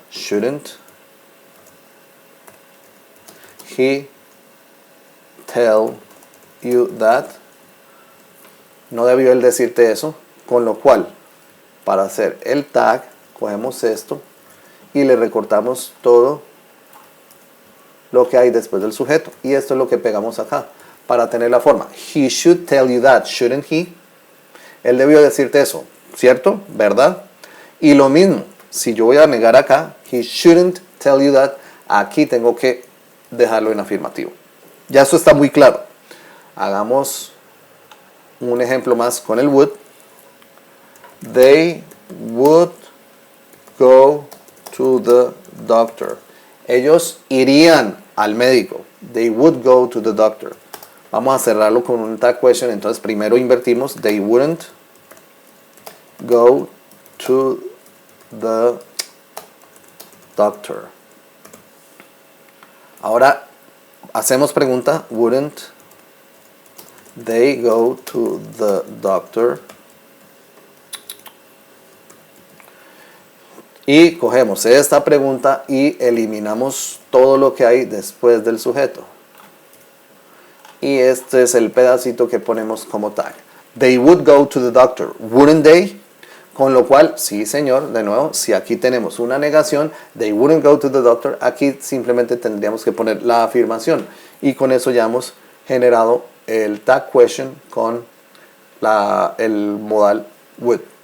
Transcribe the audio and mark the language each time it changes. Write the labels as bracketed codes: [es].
[en] Shouldn't he tell you that? [es] No debió él decirte eso, con lo cual, para hacer el tag, cogemos esto y le recortamos todo lo que hay después del sujeto. Y esto es lo que pegamos acá, para tener la forma. [en] He should tell you that, shouldn't he? [es] Él debió decirte eso, ¿cierto? ¿Verdad? Y lo mismo, si yo voy a negar acá, he shouldn't tell you that, aquí tengo que dejarlo en afirmativo. Ya eso está muy claro. Hagamos un ejemplo más con el would. [en] They would go to the doctor. [es] Ellos irían al médico. They would go to the doctor. Vamos a cerrarlo con un tag question. Entonces primero invertimos. [en] They wouldn't go to the doctor. [es] Ahora hacemos pregunta. [en] Wouldn't they go to the doctor? [es] Y cogemos esta pregunta y eliminamos todo lo que hay después del sujeto. Y este es el pedacito que ponemos como tag. [en] They would go to the doctor, wouldn't they? [es] Con lo cual, sí señor, de nuevo, si aquí tenemos una negación, they wouldn't go to the doctor, aquí simplemente tendríamos que poner la afirmación. Y con eso ya hemos generado el tag question con el modal would.